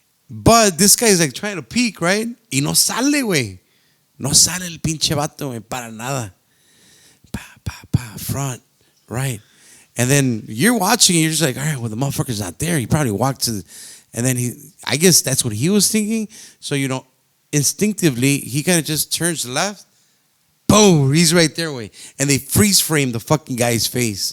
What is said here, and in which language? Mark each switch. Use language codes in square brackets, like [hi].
[en] But this guy's like trying to peek, right? [es] Y no sale, güey. No sale el pinche vato, güey, para nada. [en] Front, right. And then you're watching, and you're just like, all right, well, the motherfucker's not there. He probably walked to and then I guess that's what he was thinking. So, instinctively, he kind of just turns left. Boom, he's right there, way. And they freeze frame the fucking guy's face.